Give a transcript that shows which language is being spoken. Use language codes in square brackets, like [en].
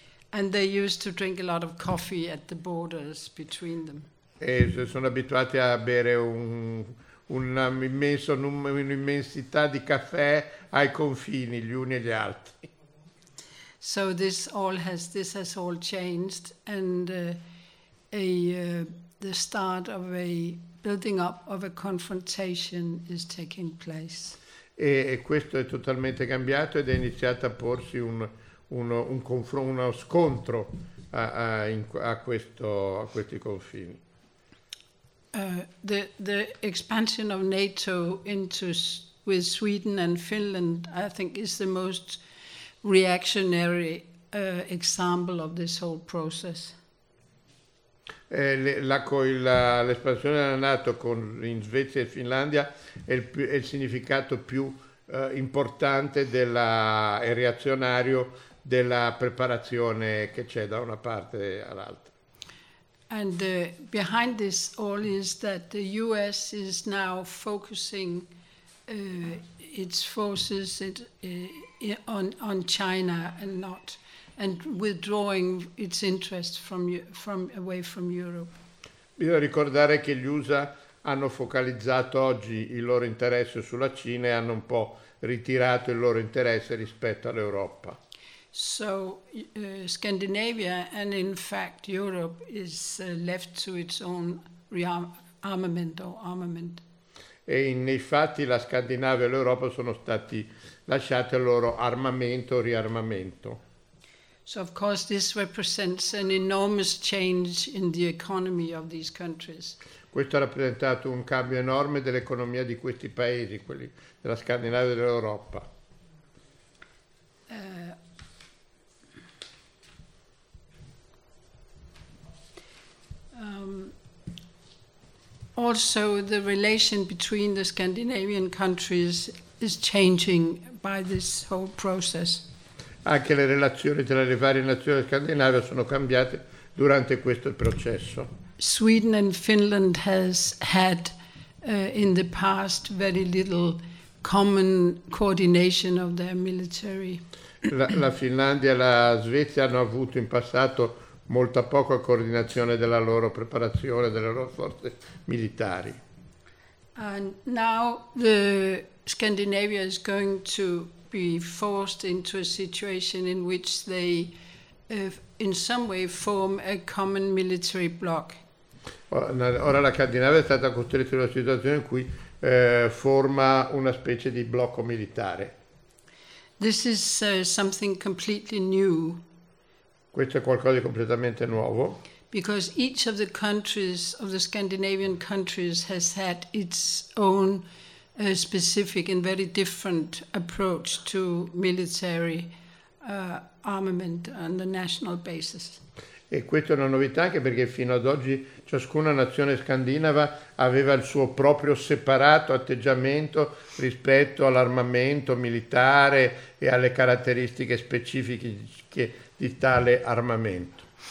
[en] And they used to drink a lot of coffee at the borders between them. [it] E sono abituati a bere un'immensità di caffè ai confini gli uni e gli altri. [en] So this has all changed and the start of a building up of a confrontation is taking place. [it] E questo è totalmente cambiato ed è iniziato a porsi uno scontro a questi confini. [en] The expansion of NATO with Sweden and Finland, I think, is the most reactionary example of this whole process. [it] L'espansione della NATO in Svezia e Finlandia è il significato più importante e reazionario della preparazione che c'è da una parte all'altra. [en] And behind this all is that the US is now focusing its forces on China and withdrawing its interest from away from Europe. [it] Bisogna ricordare che gli USA hanno focalizzato oggi il loro interesse sulla Cina e hanno un po' ritirato il loro interesse rispetto all'Europa. [en] So Scandinavia and in fact Europe is left to its own armament. [it] E nei fatti la Scandinavia e l'Europa sono stati lasciati al loro armamento o riarmamento. [en] So of course this represents an enormous change in the economy of these countries. [it] Questo ha rappresentato un cambio enorme dell'economia di questi paesi, quelli della Scandinavia e dell'Europa. [en] Also the relation between the Scandinavian countries is changing by this whole process. [it] Anche le relazioni tra le varie nazioni scandinave sono cambiate durante questo processo. [en] Sweden and Finland has had in the past very little common coordination of their military. [it] la Finlandia e la Svezia hanno avuto in passato molta poca coordinazione della loro preparazione, delle loro forze militari. [en] And now the Scandinavia is going to be forced into a situation in which they in some way form a common military block. [it] Ora la Scandinavia è stata costretta in una situazione in cui forma una specie di blocco militare. [en] This is something completely new. [it] Questo è qualcosa di completamente nuovo. [en] Because each of the countries of the Scandinavian countries has had its own specific and very different approach to military armament on the national basis. [it] E questa è una novità anche perché fino ad oggi ciascuna nazione scandinava aveva il suo proprio separato atteggiamento rispetto all'armamento militare e alle caratteristiche specifiche di tale armamento.